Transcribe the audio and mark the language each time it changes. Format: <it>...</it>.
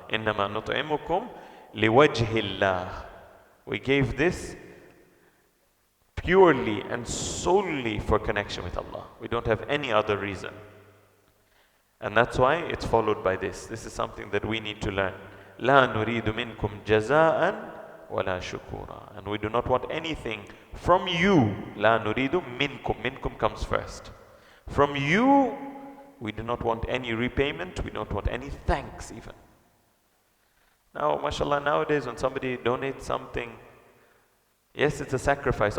<ar>إِنَّمَا نُطْعِمُكُمْ لِوَجْهِ اللَّهِ.</ar> <en>We gave this purely and solely for connection with Allah. We don't have any other reason. And that's why it's followed by this. This is something that we need to learn.</en> <ar>لا نريد منكم جزاء ولا شكورا.</ar> <en>And we do not want anything from you.</en> <ar>لا نريد منكم. Minkum</ar> <en>comes first. From you, we do not want any repayment. We don't want any thanks even. Now, mashallah, nowadays when somebody donates something, yes, it's a sacrifice.</en>